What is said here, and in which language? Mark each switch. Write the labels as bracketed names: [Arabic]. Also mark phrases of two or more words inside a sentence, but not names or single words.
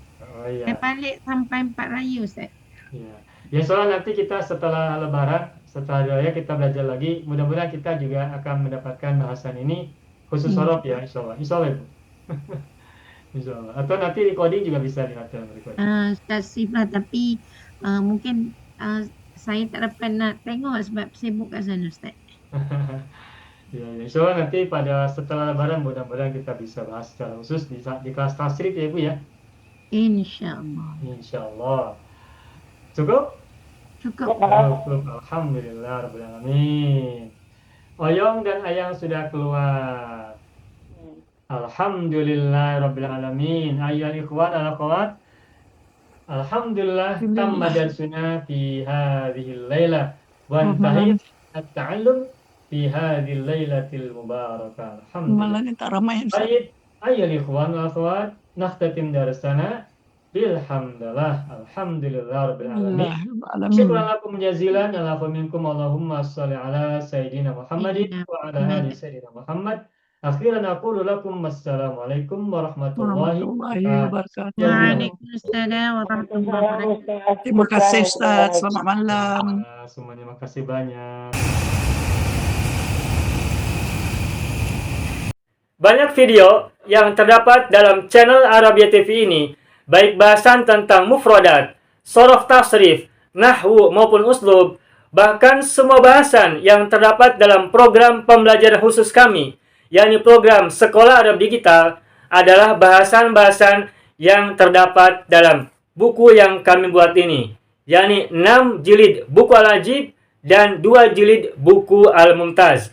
[Indonesian] Oh iya. [Malay] Saya balik sampai 4 raya Ustaz. Ya. [Indonesian] Ya soalnya nanti kita setelah Lebaran, setelah raya kita belajar lagi. Mudah-mudahan kita juga akan mendapatkan bahasan ini khusus sorof ya, [Arabic] إن شاء الله. إن شاء الله Ibu. إن شاء الله. [Indonesian] Atau nanti recording juga bisa lihat dalam recording. [Malay] Ustaz Siflah, tapi mungkin saya tak dapat nak tengok sebab sibuk kat sana Ustaz. Ya, [Arabic] إن شاء الله [Indonesian] nanti pada setelah Lebaran mudah-mudahan kita bisa bahas secara khusus di kelas tasrif ya Ibu ya. [Arabic] إن شاء الله. [Indonesian] InsyaAllah. Cukup? Cukup. [Arabic] الحمد لله رب العالمين. [Indonesian] Oyong dan Ayang sudah keluar. [Arabic] الحمد لله رب العالمين. أيها الإخوان والأخوات، الحمد لله تم درسنا في هذه الليلة وانتهى التعلم في هذه الليلة المباركة. الحمد لله. [Malay] Malah ni tak ramai Ustaz. Baik, [Arabic] أيها الإخوان والأخوات، نختتم درسنا بالحمد لله. الحمد لله رب العالمين. شكرا لكم جزيلا على منكم. اللهم صل على سيدنا محمد وعلى آل سيدنا محمد. أخيرا أقول لكم السلام عليكم ورحمة الله وبركاته. وعليكم السلام ورحمة الله وبركاته. [Indonesian] Terima kasih Ustaz. Selamat malam. Semuanya makasih banyak. Banyak video yang terdapat dalam channel Arabia TV ini, baik bahasan tentang mufradat, sorof tasrif, nahwu maupun uslub, bahkan semua bahasan yang terdapat dalam program pembelajaran khusus kami, yakni program Sekolah Arab Digital, adalah bahasan-bahasan yang terdapat dalam buku yang kami buat ini, yakni 6 jilid buku Al-Ajib dan 2 jilid buku Al-Mumtaz.